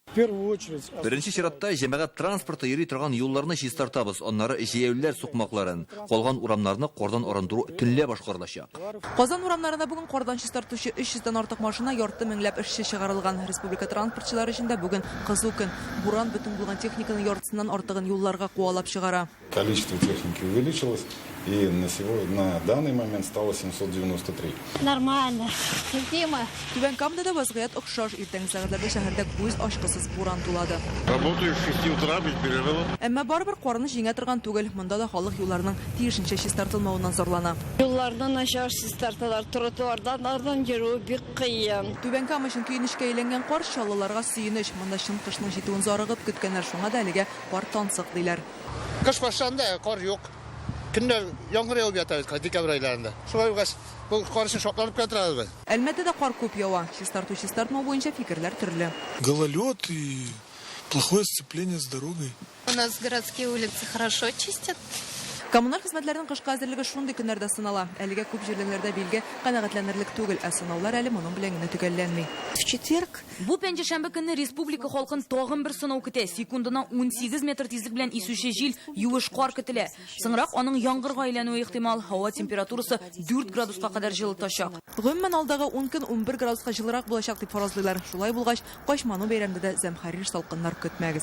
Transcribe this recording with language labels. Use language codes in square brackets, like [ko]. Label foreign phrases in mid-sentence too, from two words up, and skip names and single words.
[tt] Беренче чиратта җәмәгать транспорты йөри торган юлларны чистартабыз, аннары җәяүләр сукмакларын, калган урамнарны кардан арындыру төнлә башкарылачак. Казан урамнарында бүген кардан чистартучы 300дән артык машина, ярты меңләп эшче чыгарылган. Республика транспортчылары өчен дә бүген кызу көн. Буран бөтен булган техниканың яртысыннан артыгын юлларга куалап чыгара. [ru] Количество техники увеличилось, и на данный момент стало 793. Нормально. Терпимо. [tt] Түбән Камада да вазгыять охшаш. Иртәнге сәгатьләрдә шәһәрдә күз ачкысыз буран тулады. [ru] Работаю с 6 утра без перерыва. [tt] Әмма барыбер карны җиңә торган түгел. Монда да халык юлларның тиешенчә чистартылмавыннан зарлана. Юллардан начар чистарталар, тротуардан ардан йөрү бик кыен. Түбән Кама өчен көенечкә әйләнгән кар чаллыларга сөенеч. Монда чын кышның җитүен зарыгып көткәннәр, шуңа да әлегә кар тансык диләр. Кыш башланды, кар юк. Көннәр яңгыр явып ята декабрь айларында. Шулай угас бу кар өчен шатланып кайтырабыз. Әлмәттә дә кар күп ява. Чистарту-чистартмау буенча фикерләр төрле. [ru] Гололед и плохое сцепление с дорогой. У нас городские улицы хорошо чистят. [tt] Коммуналь хезмәтләрнең кышка әзерлеге шундый көннәрдә сынала. Әлегә күп җирләрдә билге канәгатьләнерлек түгел, ә сынаулар әле моның белән генә төгәлләнми. [ru] В четверг [tt] Бу пәнҗешәмбе көнне республика халкын тагын бер сынау көтә. Секундына 18 метр тизлек белән исүче җил, юеш кар көтелә. Соңрак аның яңгырга әйләнүе ихтимал. Һава температурасы 4 градуска кадәр җылытачак. Гомумән алдагы 10 көн 11 градуска җылырак булачак дип фаразлыйлар. Шулай булгач, качману бәйрәмдә дә зәмхәрир салкыннар көтмәгез.